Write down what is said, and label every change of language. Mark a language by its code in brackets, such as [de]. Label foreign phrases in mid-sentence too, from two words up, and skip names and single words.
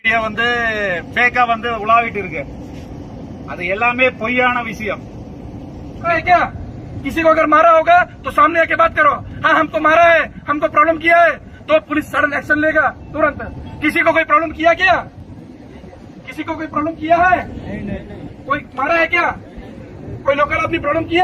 [ta] மீடியா வந்து ஃபேக்கா வந்து உலாவிட்டு இருக்கு. அது எல்லாமே பொய்யான விஷயம். [hi] क्या किसी को अगर मारा होगा तो सामने आके बात करो. हाँ हमको मारा है, हमको प्रॉब्लम किया है, तो पुलिस [en] sudden action [hi] लेगा तुरंत. किसी को कोई प्रॉब्लम किया क्या? किसी को कोई प्रॉब्लम किया है? कोई मारा है क्या? कोई लोकल आदमी प्रॉब्लम किया?